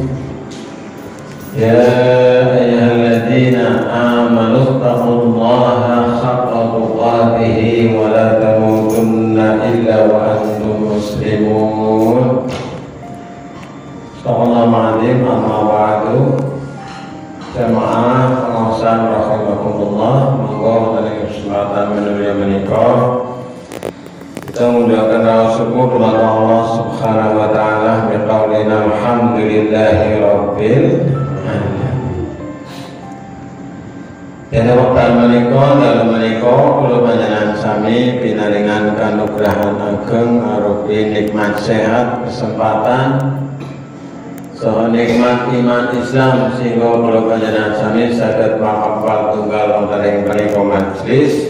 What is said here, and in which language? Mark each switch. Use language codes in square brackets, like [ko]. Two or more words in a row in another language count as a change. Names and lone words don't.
[ar] يا أيها الذين آمنوا اتقوا الله حق تقاته ولا تموتن إلا وأنتم مسلمون. أستغفر الله العظيم. أما بعد. [jv] Jamaah pengawasan rahimakumullah, monggo wonten kesempatan menawi menika [id] kita mengucapkan rasa syukur kepada [ar] الله سبحانه وتعالى بقولنا الحمد لله رب العالمين. [jv] Dene wekdal menika dalem menika kula panjenengan sami pinaringan kanugrahan ageng arupi nikmat sehat, kesempatan saha nikmat iman Islam sehingga kula panjenengan sami saged mahafal tunggal wonten ing menika majelis.